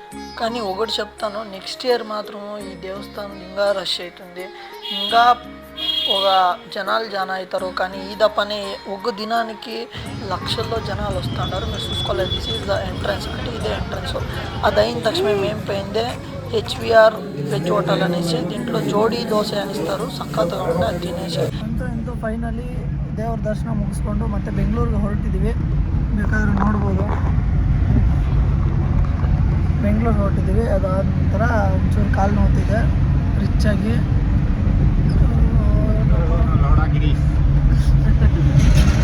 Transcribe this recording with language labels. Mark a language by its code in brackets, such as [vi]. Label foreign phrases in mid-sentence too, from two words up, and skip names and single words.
[te] కానీ ఒకటి చెప్తాను, [en] next year [te] మాత్రం ఈ దేవస్థానం ఇంకా రష్ అవుతుంది, ఇంకా ఒక జనాలు జానా అవుతారు. కానీ ఈ దప్పనే ఒక దినానికి లక్షల్లో జనాలు వస్తుంటారు. మీరు చూసుకోలేదు, [en] this is the entrance, [te] అంటే ఇదే ఎంట్రన్స్. అది అయిన తక్షణ మేము పోయిందే హెచ్విఆర్ వెజ్ హోటల్ అనేసి, దీంట్లో జోడీ దోశ అనిస్తారు, ಸಖತ್గా ఉండే, [kn] ಅದು ತಿನ್ನೇಸಿ ಅಂತೂ ಫೈನಲಿ ದೇವ್ರ ದರ್ಶನ ಮುಗಿಸ್ಕೊಂಡು ಮತ್ತೆ ಬೆಂಗಳೂರಿಗೆ ಹೊರಟಿದ್ದೀವಿ. ಬೇಕಾದ್ರೆ ನೋಡ್ಬೋದು, ಬೆಂಗಳೂರು ಹೊರಟಿದ್ದೀವಿ. ಅದಾದ ನಂತರ ಒಂಚೂರು ಕಾಲು ನೋವ್ತಿದೆ ರಿಚ್ಚಾಗಿ.